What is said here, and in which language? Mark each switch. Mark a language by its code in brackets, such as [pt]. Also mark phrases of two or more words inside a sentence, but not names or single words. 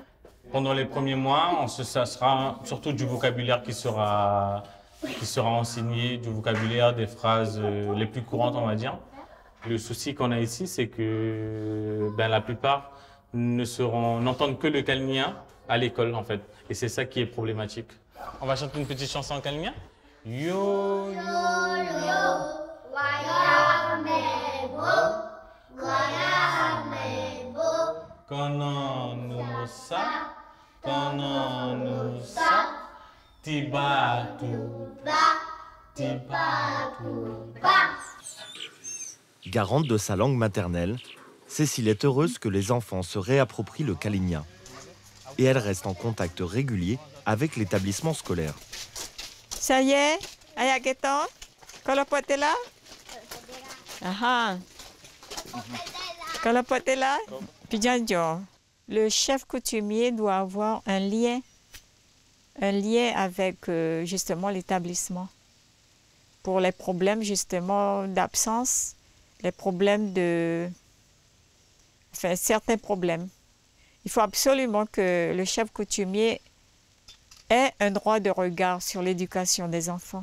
[fr] Pendant les premiers mois, ça sera surtout du vocabulaire qui sera enseigné, du vocabulaire, des phrases les plus courantes, on va dire. Le souci qu'on a ici, c'est que la plupart n'entendent que le kalinia à l'école, en fait. Et c'est ça qui est problématique. On va chanter une petite chanson en kalinia. [car] Yo, yo, yo, wayamebo, wayamebo, kononusa, tibatuba, tibatuba. [fr] Garante de sa langue maternelle, Cécile est heureuse que les enfants se réapproprient le kalinia. Et elle reste en contact régulier avec l'établissement scolaire. Ça y est, [car] ayageton, kolopotela. Kolopotela. Pidjanjo. [fr] Le chef coutumier doit avoir un lien avec justement l'établissement. Pour les problèmes justement d'absence, les problèmes certains problèmes. Il faut absolument que le chef coutumier ait un droit de regard sur l'éducation des enfants.